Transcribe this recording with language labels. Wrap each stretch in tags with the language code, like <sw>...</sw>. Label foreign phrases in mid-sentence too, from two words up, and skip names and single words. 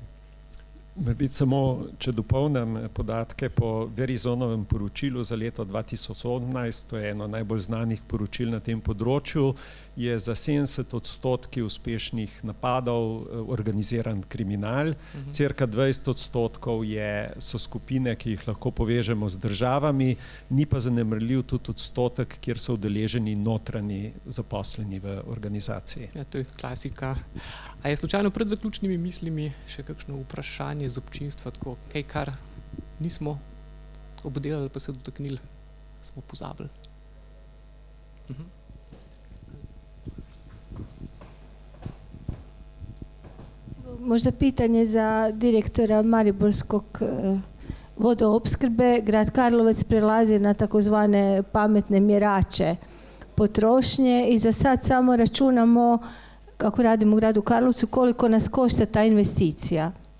<sl>Morbiti samo, če dopolnim podatke po Verizonovem poročilu za leto 2018, to je eno najbolj znanih poročil na tem področju, je za 70% uspešnih napadov organiziran kriminal, cirka 20% so skupine, ki jih lahko povežemo z državami, ni pa zanemarljiv tudi odstotek, kjer so udeleženi notranji zaposleni v organizaciji. Ja, to je klasika. A je slučajno pred zaključnimi mislimi še kakšno vprašanje z občinstva, tako kaj, kar nismo obdelali, pa se dotaknili, smo pozabili?</sl> <hr>Možda pitanje za direktora Mariborskog vodoopskrbe. Grad Karlovac prelazi na takozvane pametne mjerače potrošnje i za sad samo računamo, kako radimo u gradu Karlovcu, koliko nas košta ta investicija.</hr>